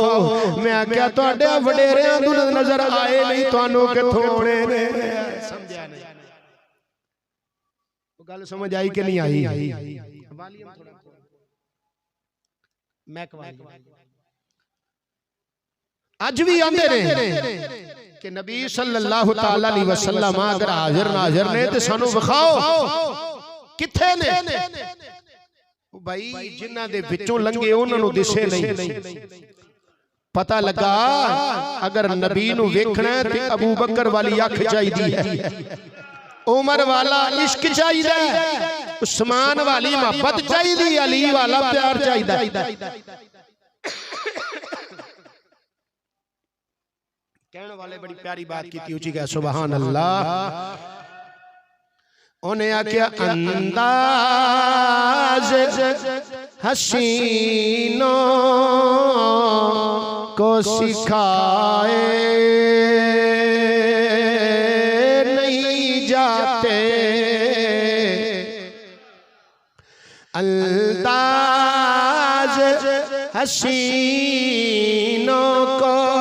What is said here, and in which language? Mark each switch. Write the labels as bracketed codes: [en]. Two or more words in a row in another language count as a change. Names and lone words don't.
[pa] میں کیا تہاڈے وڈیریاں نوں نظر آئے نہیں، تہانوں کتھوں آنے نے? سمجھیا نہیں؟ گل سمجھ آئی کہ نہیں آئی؟ اج بھی آندے نے کہ نبی [ar] صلى الله تعالى عليه وسلم [pa] اگر حاضر ناظر نے تے سانوں وکھاؤ کتھے نے. بھائی جنہاں دے وچوں لنگھے انہاں نوں دسے نہیں. پتا لگا اگر نبی نوں ویکھنا ہے تے ابو بکر والی اکھ چاہیدی ہے، عمر والا عشق چاہیدا ہے، عثمان والی محبت چاہیدی، علی والا پیار چاہیدا. [ur] کہنے والے بڑی پیاری بات کی تھی، اونچی کہہ [ar] سبحان الله. [pa] انہیں آکھیا [ur] انداز حسینوں کو سکھائے نہیں جاتے، انداز حسینوں کو